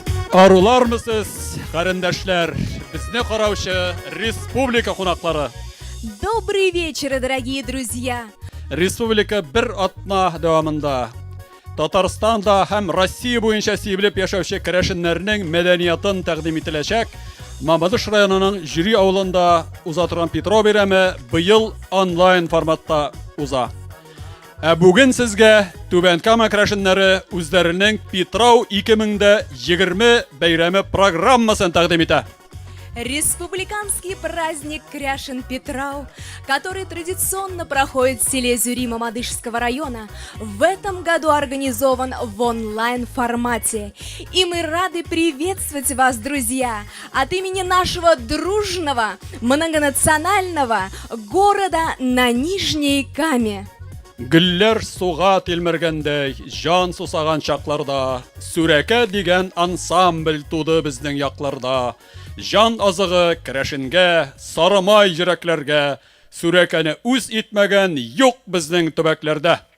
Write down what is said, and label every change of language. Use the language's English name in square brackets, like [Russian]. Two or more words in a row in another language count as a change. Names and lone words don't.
[Tatar] Арулармысыз, қарындашлар, бізне қараушы республика қонақтары. [Russian] Добрый вечер, дорогие друзья! [Tatar] Республика бір атна давамында. Татарстанда һәм Россия буенча сибіліп яшаучы керәшеннәрнең мәдәниятын тәкъдим ителәчәк. Мамадыш районының Жюри авылында уза торган Петрау бәйрәме быел онлайн форматта уза. Бүген сезгә Түбән Кама керәшеннәре үзләренең Петрау 2020 бәйрәме программасын тәкъдим итә. [Russian] Республиканский праздник Кряшин Петрау, который традиционно проходит в селе Зюри Мамадышского района, в этом году организован в онлайн-формате. И мы рады приветствовать вас, друзья, от имени нашего дружного, многонационального города на Нижней Каме. [Tatar] Гөлләр суга тилмергәндәй, жан сусаган чакларда, Сүрәкә дигән ансамбль туды безнең якларда. Жан азыгы керәшенгә, сарымай йөрәкләргә, Сүрәкәне үз итмәгән юк безнең төбәкләрдә.